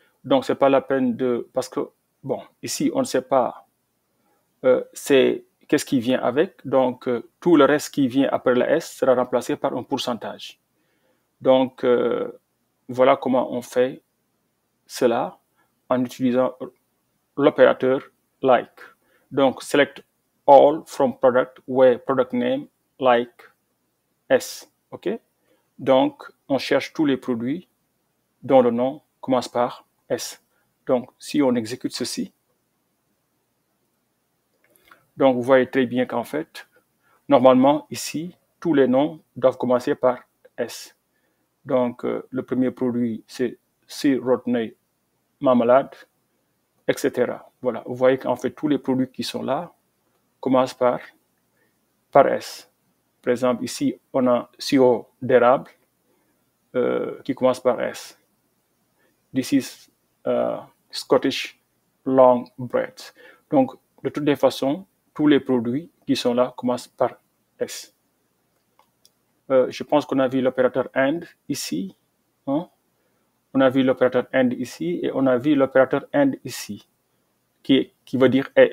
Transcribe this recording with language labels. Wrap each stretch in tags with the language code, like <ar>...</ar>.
<fr>Donc, ce n'est pas la peine de... Parce que, bon, ici, on ne sait pas c'est qu'est-ce qui vient avec. Donc, tout le reste qui vient après le S sera remplacé par un pourcentage. Donc, voilà comment on fait cela en utilisant l'opérateur like.</fr> <en>Donc, select all from product where product name like S. OK?</en> <fr>Donc, on cherche tous les produits dont le nom commence par S. Donc, si on exécute ceci, donc vous voyez très bien qu'en fait, normalement, ici, tous les noms doivent commencer par S. Donc, le premier produit, c'est Sir Rodney Marmalade, etc. Voilà, vous voyez qu'en fait, tous les produits qui sont là commencent par S. Par exemple, ici, on a sirop d'érable qui commence par S.</fr> <en>This is Scottish long bread.</en> <fr>Donc, de toutes les façons, tous les produits qui sont là commencent par S. Je pense qu'on a vu l'opérateur AND ici. Hein? On a vu l'opérateur AND ici et on a vu l'opérateur AND ici, qui veut dire et.</fr>